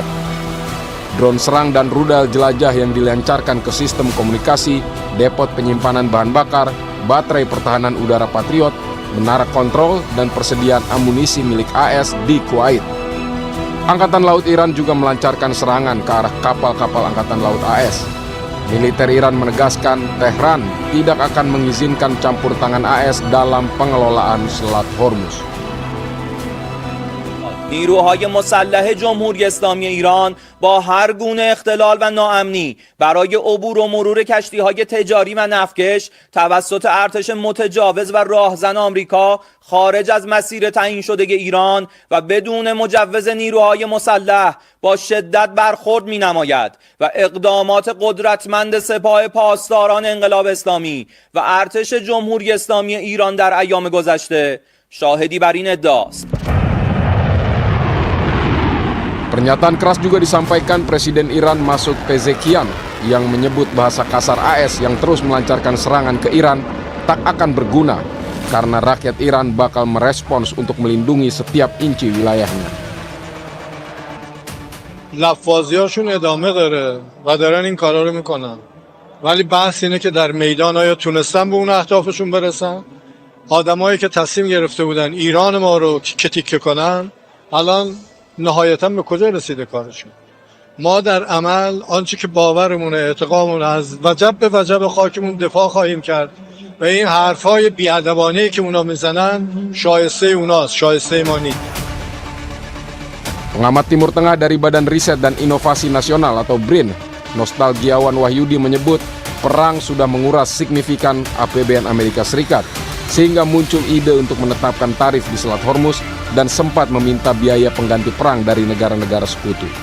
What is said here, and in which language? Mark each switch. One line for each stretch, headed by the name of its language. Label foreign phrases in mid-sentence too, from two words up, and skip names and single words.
Indonesian: Drone serang dan rudal jelajah yang dilancarkan ke sistem komunikasi, depot penyimpanan bahan bakar, baterai pertahanan udara Patriot, menara kontrol, dan persediaan amunisi milik AS di Kuwait. Angkatan Laut Iran juga melancarkan serangan ke arah kapal-kapal Angkatan Laut AS. Militer Iran menegaskan Tehran tidak akan mengizinkan campur tangan AS dalam pengelolaan Selat Hormuz.
Persian: نیروهای مسلح جمهوری اسلامی ایران با هر گونه اختلال و ناامنی برای عبور و مرور کشتی‌های تجاری و نفتکش توسط ارتش متجاوز و راهزن آمریکا خارج از مسیر تعیین شده ایران و بدون مجوز نیروهای مسلح با شدت برخورد می‌نماید و اقدامات قدرتمند سپاه پاسداران انقلاب اسلامی و ارتش جمهوری اسلامی ایران در ایام گذشته شاهدی بر این ادعاست.
Indonesian: Pernyataan keras juga disampaikan Presiden Iran Masoud Pezeshkian yang menyebut bahasa kasar AS yang terus melancarkan serangan ke Iran tak akan berguna karena rakyat Iran bakal merespons untuk melindungi setiap inci wilayahnya.
Persian: لفظیاشون ادامه داره و دارن این کارا رو میکنن، ولی بحث اینه که در میدان آیا تونستن به اون اهدافشون برسن؟ آدمایی که تصمیم گرفته بودن ایران ما رو که تیکه کنن الان نهایتا به کجا رسیده کارشون؟ ما در عمل آنچه که باورمونه، اعتقادمون از وجب به وجب خاکمون دفاع خواهیم کرد و این حرفای بی‌ادبانه‌ای که اونا میزنن شایسته اوناست، شایسته ما نیست.
Indonesian: Pengamat Timur Tengah dari Badan Riset dan Inovasi Nasional atau BRIN, Nostalgiawan Wahyudi menyebut perang sudah menguras signifikan APBN Amerika Serikat, sehingga muncul ide untuk menetapkan tarif di Selat Hormuz dan sempat meminta biaya pengganti perang dari negara-negara sekutu.